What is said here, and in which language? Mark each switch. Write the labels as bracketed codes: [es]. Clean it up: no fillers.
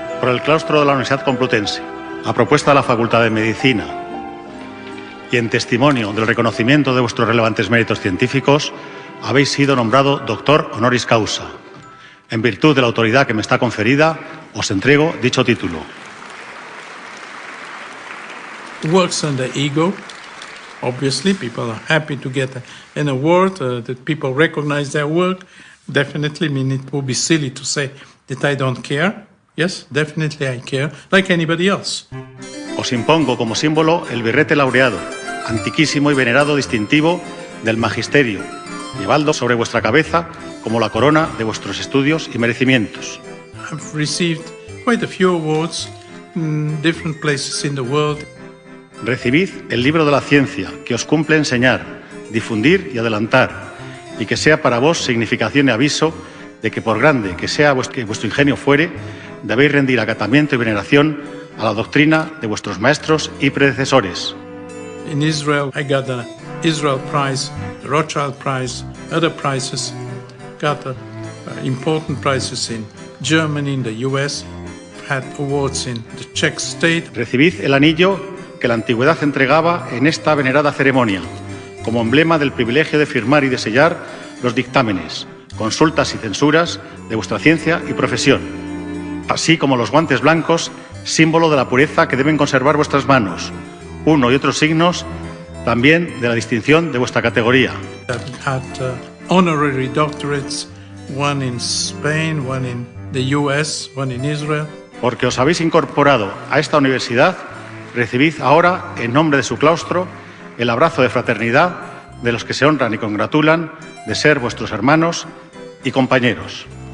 [es] el claustro de la Universidad Complutense, a propuesta de la Facultad de Medicina y en testimonio del reconocimiento de vuestros relevantes méritos científicos, habéis sido nombrado doctor honoris causa. En virtud de la autoridad que me está conferida, os entrego dicho título. [en] Works on the ego. Obviously, people are happy to get an award, that people recognize their work. Definitely, I mean, it would be silly to say that I don't care. Yes, definitely I care, like anybody else. [es] Os impongo como símbolo el birrete laureado, antiquísimo y venerado distintivo del magisterio, llevando sobre vuestra cabeza como la corona de vuestros estudios y merecimientos. [en] I've received quite a few awards in different places in the world. [es] Recibid el libro de la ciencia que os cumple enseñar, difundir y adelantar, y que sea para vos significación y aviso de que por grande que sea vuestro ingenio fuere, debéis rendir acatamiento y veneración a la doctrina de vuestros maestros y predecesores. [en] In Israel, I got the Israel Prize, the Rothschild Prize, other prizes. Got important prizes in Germany, in the US. Had awards in the Czech state. [es] Recibid el anillo que la antigüedad entregaba en esta venerada ceremonia, como emblema del privilegio de firmar y de sellar los dictámenes, consultas y censuras de vuestra ciencia y profesión, así como los guantes blancos, símbolo de la pureza que deben conservar vuestras manos, uno y otros signos también de la distinción de vuestra categoría. [en] I've had honorary doctorates, one in Spain, one in the US, one in Israel. [es] Porque os habéis incorporado a esta universidad, recibid ahora, en nombre de su claustro, el abrazo de fraternidad de los que se honran y congratulan de ser vuestros hermanos y compañeros.